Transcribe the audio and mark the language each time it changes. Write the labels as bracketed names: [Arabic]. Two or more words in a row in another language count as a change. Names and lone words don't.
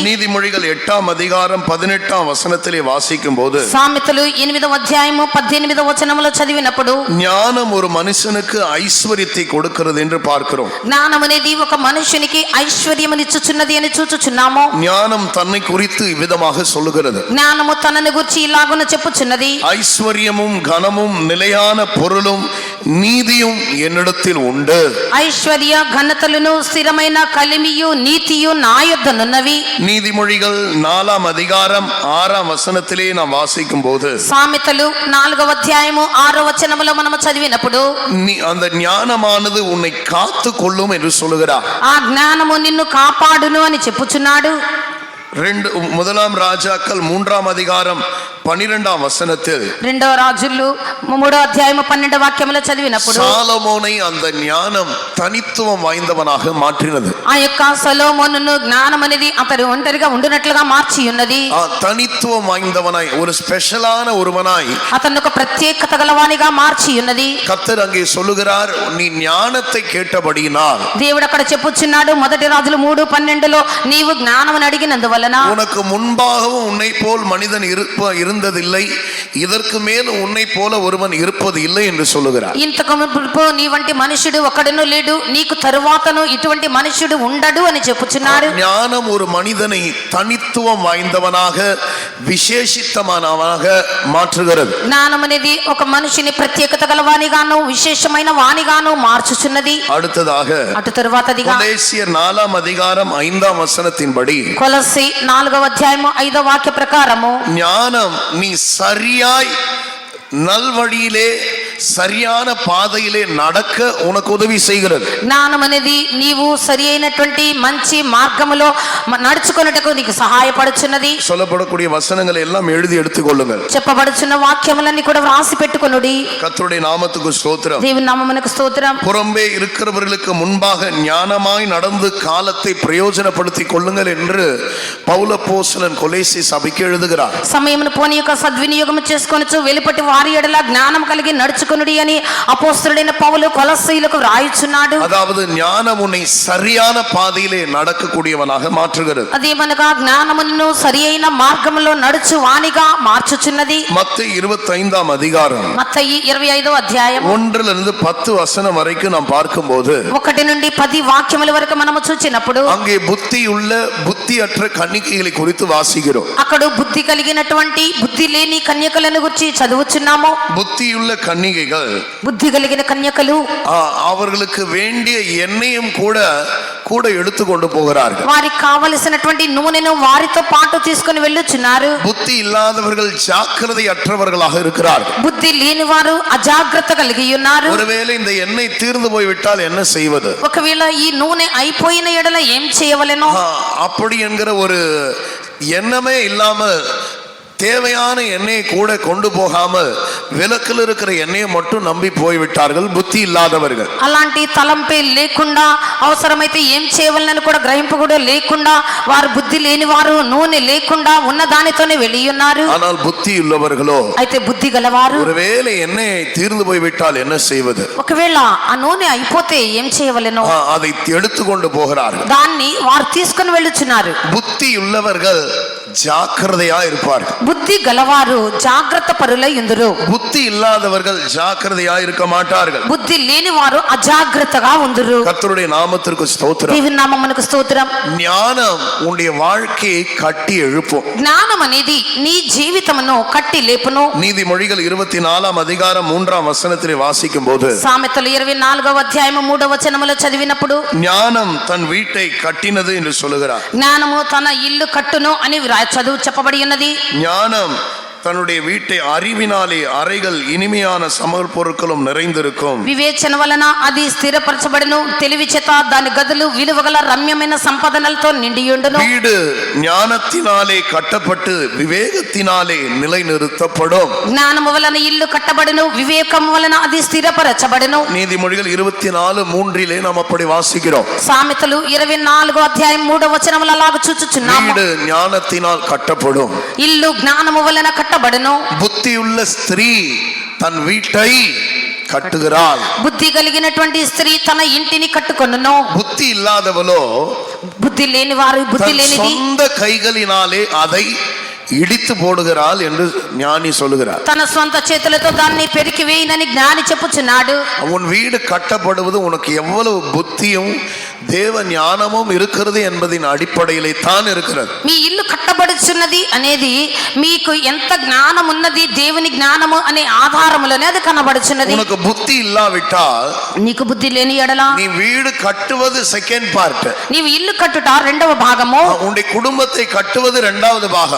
[Tamil] நீதிமொழிகள் 8:18 வாசிக்கும் போது [Telugu] సామెతలు 8:18 చదివినప్పుడు [Tamil] ஞானம் ஒரு மனுஷனுக்கு ஐஸ்வர்யத்தை கொடுக்கிறது என்று பார்க்கிறோம். [Telugu] జ్ఞానం అనేది ఒక మనుషునికి ఐశ్వర్యమునిచ్చుచున్నది అని చూచుచున్నాము. [Tamil] ஞானம் தன்னை குறித்து விதமாக சொல்லுகிறது. [Telugu] జ్ఞానము తనని గురించి ఇలాగున చెప్పుచున్నది. [Tamil] ஐஸ்வர்யமும் கனமும் நிலையான பொருளும் நீதியும் என்னிடத்தில் உண்டு. [Telugu] ఐశ్వర్య ఘనతలను స్థిరమైన కలిమియు నీతియు నా యొద్దనున్నవి. [Tamil] நீதிமொழிகள் 4:6 நாம் வாசிக்கும் போது [Telugu] సామెతలు 4:6 మనము చదివినప్పుడు [Tamil] அந்த ஞானமானது உன்னை காத்து கொள்ளும் என்று சொல்லுகிறார். [Telugu] ఆ జ్ఞానము నిన్ను కాపాడును అని చెప్పుచున్నాడు. [Tamil] முதலாம் ராஜாக்கள் 3:12 [Telugu] రెండవ రాజులు 3:12 చదివినప్పుడు [Tamil] சாலமோனை அந்த ஞானம் தனித்துவம் வாய்ந்தவனாக மாற்றினது. [Telugu] ఆ యొక్క సొలొమోనును జ్ఞానం అనేది అతడు ఒంటరిగా ఉండునట్లుగా మార్చి ఉన్నది. [Tamil] தனித்துவம் வாய்ந்தவனாய், ஒரு ஸ்பெஷலான ஒருவனாய், [Telugu] అతను ఒక ప్రత్యేకత గలవానిగా మార్చి ఉన్నది. [Tamil] கர்த்தர் அங்கே சொல்லுகிறார், நீ ஞானத்தை கேட்டபடியினால் [Telugu] దేవుడు అక్కడ చెప్పుచున్నాడు, మొదటి రాజులు 3:12 నీవు జ్ఞానమును అడిగినందువలన [Tamil] உனக்கு முன்பாகவும் உன்னை போல் மனிதன் இருந்ததில்லை, இதற்கு மேல் உன்னை போல ஒருவன் இருப்பது இல்லை என்று சொல்லுகிறார். [Telugu] ఇంతకు మునుపు నీ వంటి మనుషుడు ఒకడును లేడు, నీకు తరువాతను ఇటువంటి మనుషుడు ఉండడు అని చెప్పుచున్నాడు. [Tamil] ஞானம் ஒரு மனிதனை தனித்துவம் வாய்ந்தவனாக விசேஷித்தமானவனாக மாற்றுகிறது. [Telugu] జ్ఞానం అనేది ఒక మనిషిని ప్రత్యేకత గలవానిగాను విశేషమైన వానిగాను మార్చుచున్నది. [Tamil] அடுத்ததாக [Telugu] అటు తరువాతదిగా [Tamil] கொலோசியர் 4:5 படி [Telugu] కొలస్సీ 4:5 ప్రకారము [Tamil] ஞானம் நீ சரியாய் நல்வழியிலே சரியான பாதையிலே நடக்க உனக்கு உதவி செய்கிறது. [Telugu] జ్ఞానం అనేది నీవు సరి అయినటువంటి మంచి మార్గములో నడుచుకొనుటకు నీకు సహాయపడుచున్నది. [Tamil] சொல்லப்படக்கூடிய வசனங்களை எல்லாம் எழுதி எடுத்துக்கொள்ளுங்கள். [Telugu] చెప్పబడుచున్న వాక్యములన్నీ కూడా వ్రాసి పెట్టుకొనుడి. [Tamil] கர்த்தருடைய நாமத்துக்கு ஸ்தோத்திரம். [Telugu] దేవుని నామమునకు స్తోత్రం. [Tamil] புறம்பே இருக்கிறவர்களுக்கு முன்பாக ஞானமாய் நடந்து காலத்தை பிரயோஜனப்படுத்திக் கொள்ளுங்கள் என்று பவுல் அப்போஸ்தலன் கொலோசை சபைக்கு எழுதுகிறார். [Telugu] సమయమును పోనీ యొక్క సద్వినియోగం చేసుకొనుచు వెలుపటి వారి ఎడల జ్ఞానం కలిగి నడుచు ధరించుకొనుడి అని అపోస్తలుడైన పౌలు కొలస్సీయులకు వ్రాయుచున్నాడు. [Tamil] அதாவது ஞானம் உன்னை சரியான பாதையிலே நடக்கக்கூடியவனாக மாற்றுகிறது. [Telugu] అదేమనగా జ్ఞానమును సరి అయిన మార్గములో నడుచు వానిగా మార్చుచున్నది. [Tamil] மத்தேயு 25ஆம் அதிகாரம் [Telugu] మత్తయి 25వ అధ్యాయం [Tamil] 1 10 வசனம் வரைக்கும் நாம் பார்க்கும்போது [Telugu] 1 నుండి 10 వాక్యముల వరకు మనము చూచినప్పుడు [Tamil] அங்கே புத்தியுள்ள புத்தியற்ற கன்னிகைகளை குறித்து வாசிக்கிறோம். [Telugu] అక్కడ బుద్ధి కలిగినటువంటి బుద్ధి లేని కన్యకలను గురించి చదువుచున్నాము. [Tamil] புத்தியுள்ள கன்னிகைகள் [Telugu] బుద్ధి కలిగిన కన్యకలు [Tamil] அவர்களுக்கு வேண்டிய எண்ணெயும் கூட எடுத்துக்கொண்டு போகிறார்கள். [Telugu] వారికి కావలసినటువంటి నూనెను వారితో పాటు తీసుకొని వెళ్ళుచున్నారు. [Tamil] புத்தி இல்லாதவர்கள் ஜாக்கிரதையற்றவர்களாக இருக்கிறார்கள். [Telugu] బుద్ధి లేని వారు అజాగ్రత్త కలిగి ఉన్నారు. [Tamil] ஒருவேளை இந்த எண்ணெய் தீர்ந்து போய்விட்டால் என்ன செய்வது? [Telugu] ఒకవేళ ఈ నూనె అయిపోయిన ఎడల ఏం చేయవలెనో [Tamil] அப்படி என்கிற ஒரு எண்ணமே இல்லாம தேவையான எண்ணெயை கூட கொண்டு போகாமல் விளக்கில் இருக்கிற எண்ணெயை மட்டும் நம்பி போய்விட்டார்கள் புத்தி இல்லாதவர்கள். [Telugu] అలాంటి తలంపే లేకుండా అవసరమైతే ఏం చేయవలనని కూడా గ్రహింపు కూడా లేకుండా వారు బుద్ధి లేని వారు నూనె లేకుండా ఉన్న దానితోనే వెళ్ళి ఉన్నారు. [Tamil] ஆனால் புத்தி உள்ளவர்களோ [Telugu] అయితే బుద్ధి గలవారు [Tamil] ஒருவேளை எண்ணெய் தீர்ந்து போய்விட்டால் என்ன செய்வது? [Telugu] ఒకవేళ ఆ నూనె అయిపోతే ఏం చేయవలెనో [Tamil] அதை எடுத்துக்கொண்டு போகிறார்கள். [Telugu] దాన్ని వారు తీసుకొని వెళ్ళుచున్నారు. [Tamil] புத்தி உள்ளவர்கள் ஜாக்கிரதையா இருப்பார்கள். [Telugu] బుద్ధి గలవారు జాగ్రత్త పరులై ఉందురు. [Tamil] புத்தி இல்லாதவர்கள் ஜாக்கிரதையா இருக்க மாட்டார்கள். [Telugu] బుద్ధి లేని వారు అజాగ్రత్తగా ఉందురు. [Tamil] கர்த்தருடைய நாமத்திற்கு ஸ்தோத்திரம். [Telugu] దేవుని నామమునకు స్తోత్రం. [Tamil] ஞானம் உன்னுடைய வாழ்க்கையை கட்டி எழுப்பும். [Telugu] జ్ఞానం అనేది నీ జీవితమును కట్టి లేపును. [Tamil] நீதிமொழிகள் 24ஆம் அதிகாரம் 3ஆம் வசனத்திலே வாசிக்கும் போது [Telugu] సామెతలు 24వ అధ్యాయము 3వ వచనములో చదివినప్పుడు [Tamil] ஞானம் தன் வீட்டை கட்டினது என்று சொல்லுகிறார். [Telugu] జ్ఞానము తన ఇల్లు కట్టును అని చదువు చెప్పబడి ఉన్నది. [Tamil] ஞானம் தன்னுடைய வீட்டை அறிவினாலே அறைகள் இனிமையான சமையல் பொருட்களும் நிறைந்திருக்கும். [Telugu] వివేచన వలన అది స్థిరపరచబడును. తెలివి చేత దాని గదులు విలువగల రమ్యమైన సంపదనలతో నిండియుండును. [Tamil] வீடு ஞானத்தினாலே கட்டப்பட்டு விவேகத்தினாலே நிலைநிறுத்தப்படும். [Telugu] జ్ఞానము వలన ఇల్లు కట్టబడును. వివేకము వలన అది స్థిరపరచబడును. [Tamil] நீதிமொழிகள் 24:3 நாம் அப்படி வாசிக்கிறோம். [Telugu] సామెతలు 24వ అధ్యాయం 3వ వచనములో అలాగ చూచుచున్నాము. [Tamil] வீடு ஞானத்தினால் கட்டப்படும். [Telugu] ఇల్లు జ్ఞానము వలన కట్టబడును. [Tamil] புத்தியுள்ள ஸ்திரீ தன் வீட்டை கட்டுகிறாள். [Telugu] బుద్ధి కలిగినటువంటి స్త్రీ తన ఇంటిని కట్టుకొనును. [Tamil] புத்தி இல்லாதவளோ [Telugu] బుద్ధి లేని వారు బుద్ధి లేనిది [Tamil] சொந்த கைகளினாலே அதை இடித்து போடுகிறாள் என்று ஞானி சொல்லுகிறார். [Telugu] తన స్వంత చేతులతో దాన్ని పెరికి వేయనని జ్ఞాని చెప్పుచున్నాడు. [Tamil] உன் வீடு கட்டப்படுவது உனக்கு எவ்வளவு புத்தியும் தேவ ஞானமும் இருக்கிறது என்பதின் அடிப்படையிலே தான் இருக்கிறது. [Telugu] మీ ఇల్లు కట్టబడుచున్నది అనేది మీకు ఎంత జ్ఞానం ఉన్నది దేవుని జ్ఞానము అనే ఆధారములోనే అది కనబడుచున్నది. [Tamil] உனக்கு புத்தி இல்லாவிட்டால் [Telugu] నీకు బుద్ధి లేని ఎడల [Tamil] நீ வீடு கட்டுவது [English] second part, [Telugu] నీవు ఇల్లు కట్టుట రెండవ భాగము, [Tamil] உன்னுடைய குடும்பத்தை கட்டுவது இரண்டாவது பாகம்.